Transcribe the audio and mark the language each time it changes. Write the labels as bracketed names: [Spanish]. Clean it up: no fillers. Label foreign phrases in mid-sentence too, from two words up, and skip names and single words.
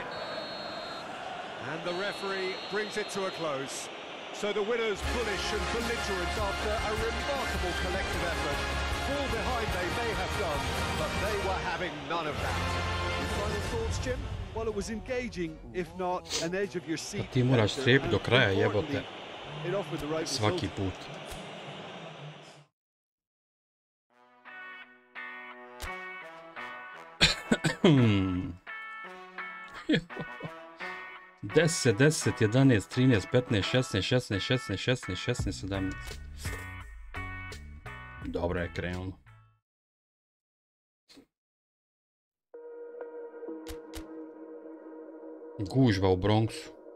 [English] And the referee brings it to a close. So the winners bullish and belligerent after a remarkable collective effort. Fall behind they may have done, but they were having none of that. Your final thoughts, Jim? Well, it was engaging, if not an edge of your seat. [Serbian] Ti moraš strepiti do kraja, jebote. [English] It offered the right [Serbian] Svaki [English] result. [Serbian] put. Deset, 10, 11, 13, 15, 16, 16, 16, 16, 16, 17. Dobro je krenulo. Gužva u Bronxu.